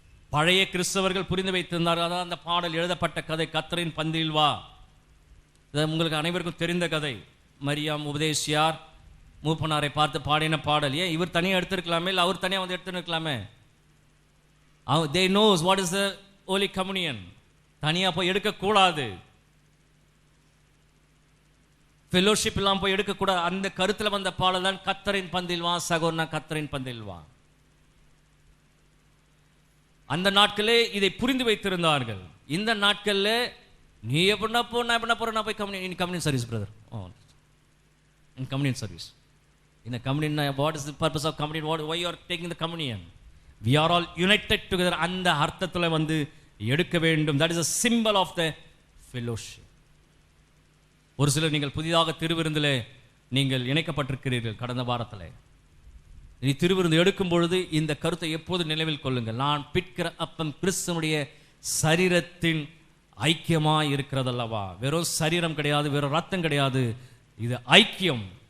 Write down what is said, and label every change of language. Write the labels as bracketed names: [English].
[Tamil] பழைய கிறிஸ்தவர்கள் புரிந்து வைத்திருந்தார்கள். அதான் அந்த பாடல் எழுதப்பட்ட கதை, கர்த்தரின் பந்தியில் வா. உங்களுக்கு அனைவருக்கும் தெரிந்த கதை. மரியாம் உபதேசியார் மூப்பனாரை பார்த்து பாடின பாடல். ஏன் இவர் தனியாக எடுத்திருக்கலாமே, இல்லை அவர் தனியாக வந்து எடுத்துருக்கலாமே? [English] they knows what is the holy communion. [Tamil] தனியாக போய் எடுக்கக்கூடாது. ஃபெல்லோஷிப் இல்லாமல் போய் எடுக்கக்கூடாது. அந்த கருத்தில் வந்த பாடல் தான் கர்த்தரின் பந்தியில் வா சகோதரனா, கர்த்தரின் பந்தியில் வா. அந்த நாட்களே இதை புரிந்து வைத்திருந்தார்கள். இந்த நாட்களில் நீ எப்படின்னா போ, நான் எப்படின்னா போகிறேன், நான் போய் communion service brother. Communion service. [English] இந்த communion, what is the purpose of communion? why you are taking the communion? we are all united together. [Tamil] அந்த அர்த்தத்தில் வந்து எடுக்க வேண்டும். [English] that is a symbol of the fellowship. [Tamil] ஒரு சிலர் நீங்கள் புதிதாக திருவிருந்தில் நீங்கள் இணைக்கப்பட்டிருக்கிறீர்கள். கடந்த வாரத்தில் நீ திருவிருந்து எடுக்கும் பொழுது இந்த கருத்தை எப்போது நினைவில் கொள்ளுங்கள். நான் பிற்கிற அப்பம் கிறிஸ்துவனுடைய சரீரத்தின் ஐக்கியமாய் இருக்கிறதல்லவா. வெறும் சரீரம் கிடையாது, வெறும் ரத்தம் கிடையாது. இது ஐக்கியம்.